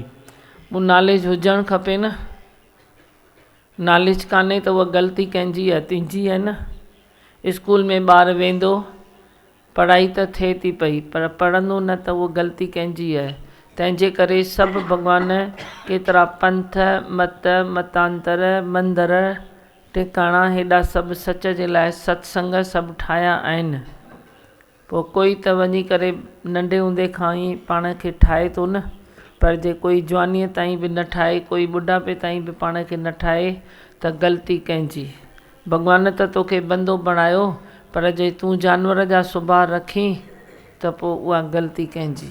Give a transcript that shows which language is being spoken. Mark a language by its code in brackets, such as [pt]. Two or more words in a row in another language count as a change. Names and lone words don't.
[sd] उहो नॉलेज हुजणु खपे न। नॉलेज कान्हे त उहा ग़लती कंहिंजी आहे? तुंहिंजी आहे न। स्कूल में ॿार वेंदो, पढ़ाई त थिए थी पई, पर पढ़ंदो न त उहा ग़लती कंहिंजी आहे? तंहिंजे करे सभु भॻवान केतिरा पंथ, मत, मतांतर, मंदर, टिकाणा, हेॾा सभु सच जे लाइ सत्संग सभु ठाहिया आहिनि। पोइ कोई त वञी करे नंढे हूंदे खां ई पाण खे ठाहे थो न, पर जे कोई जवानीअ ताईं बि न ठाहे, कोई ॿुढापे ताईं बि पाण खे न ठाहे, त ग़लती कंहिंजी? भॻवान त तोखे बंदो बणायो, पर जे तूं जानवर जा सुभाउ रखीं त पोइ उहा ग़लती कंहिंजी?